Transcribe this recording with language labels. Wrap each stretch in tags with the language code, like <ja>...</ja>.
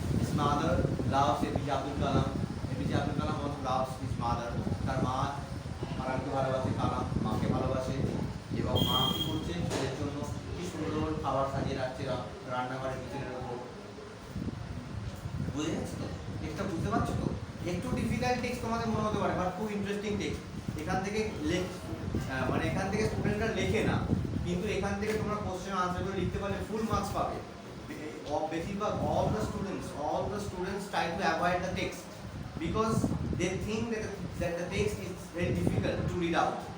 <en>His mother loves APJ Abdul Kalam. APJ Abdul Kalam also loves his mother.</en> <bn>তার মা কালামকে ভালোবাসে, কালাম মাকে ভালোবাসে, এবং মা কি করছে ছেলের জন্য কি সুন্দর খাবার সাজিয়ে রাখছে রান্নাঘরের কিচেনের উপর। বুঝে যাচ্ছে তো? টেক্সটটা বুঝতে পারছো তো? একটু ডিফিকাল্ট টেক্সট তোমাদের মনে হতে পারে, বাট খুব ইন্টারেস্টিং টেক্সট। এখান থেকে মানে এখান থেকে স্টুডেন্টরা লেখে না, কিন্তু এখান থেকে তোমরা কোশ্চেন আনসারগুলো লিখতে পারলে ফুল মার্কস পাবে।</bn> <en>বেশিরভাগ all the students try to avoid the text because they think that the text is very difficult to read out.</en>